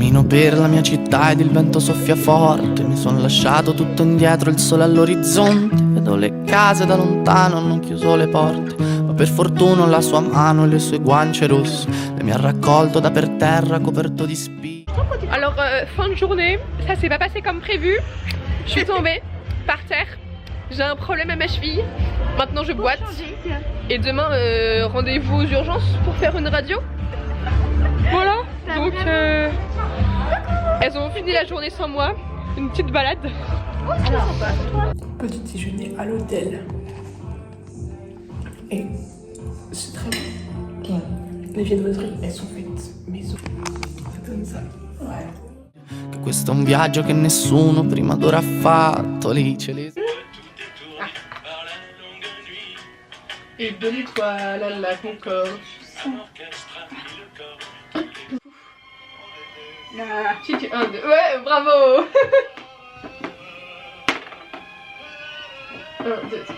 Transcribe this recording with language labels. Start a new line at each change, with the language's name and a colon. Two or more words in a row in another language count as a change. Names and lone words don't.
Italian: per la mia città ed il vento soffia forte. Mi son lasciato tutto indietro, il sole all'orizzonte. Vedo le case da lontano, hanno chiuso le porte, ma per fortuna la sua mano e le sue guance rosse le mi ha raccolto da per terra coperto di spine.
French: Alors fin de journée, ça s'est pas passé comme prévu. Je suis tombée par terre. J'ai un problème à ma cheville. Maintenant je boite. Et demain rendez-vous aux urgences pour faire une radio. Voilà. Donc elles ont fini la journée sans moi. Une petite balade. Petit déjeuner à l'hôtel. Et c'est très bon. Ouais. Les viennoiseries, elles sont faites maison. Ça donne ça. Ouais.
Italian: Questo è un viaggio che nessuno prima d'ora ha fatto. Lì ce li...
French: Et de l'étoile à la Concorde. Un, deux. Ouais, bravo. 1, 2, 3.